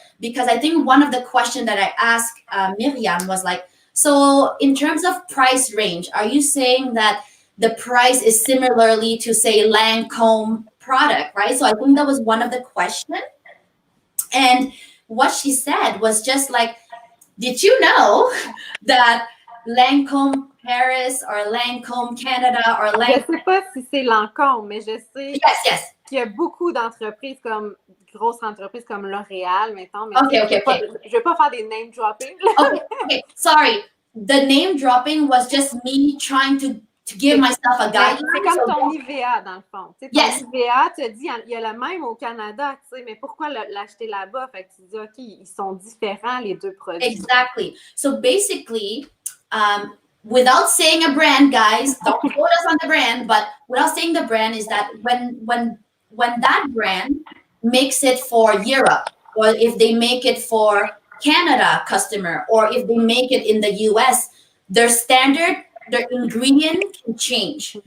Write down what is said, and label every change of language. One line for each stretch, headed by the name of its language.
English: Because I think one of the questions that I asked Myriam was like, so in terms of price range, are you saying that the price is similarly to, say, Lancome product, right? So I think that was one of the questions. And what she said was just like, did you know that Lancome Paris or Lancome Canada or Lancome...
French: Je ne sais pas si c'est Lancome, mais je sais
English: yes.
French: qu'il y a beaucoup d'entreprises comme grosses entreprises comme L'Oréal, mettons. Mais
English: okay.
French: Je ne vais pas faire des
English: name dropping. Okay. Sorry. The name dropping was just me trying to give myself a guideline.
French: C'est comme ton IVA, dans le fond. Tu sais, ton IVA, tu dis, il y a le même au Canada, tu sais, mais pourquoi l'acheter là-bas? Fait que tu dis, OK, ils sont différents, les deux produits.
English: Exactly. So basically, without saying a brand, guys, don't quote us on the brand, but without saying the brand is that when that brand makes it for Europe, or if they make it for Canada customer, or if they make it in the US, their ingredient can change.